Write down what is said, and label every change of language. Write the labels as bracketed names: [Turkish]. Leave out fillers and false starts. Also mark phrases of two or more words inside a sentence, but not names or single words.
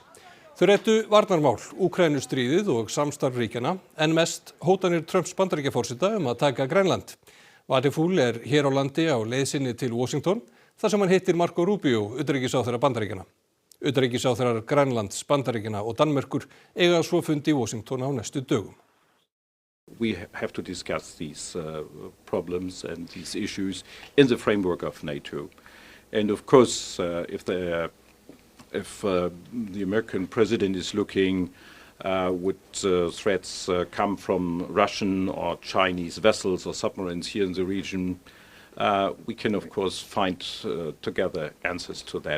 [Icelandic] Þau ræddu varnarmál, Úkraínustríðið og samstarf ríkjanna, en mest hótanir Trumps Bandaríkjaforseta að taka Grænland. Wadephul er hér á landi á leið sinni til Washington, þar sem hann hittir Marco Rubio, utanríkisráðherra Bandaríkjanna. Utanríkisráðherrar Grænlands, Bandaríkjanna og Danmerkur eiga svo fund í Washington á næstu dögum. [English] We have to discuss these problems and these issues in the framework of NATO. And of course, if the American president is looking would threats come from Russian or Chinese vessels or submarines here in the region, we can, of course, find together answers to that.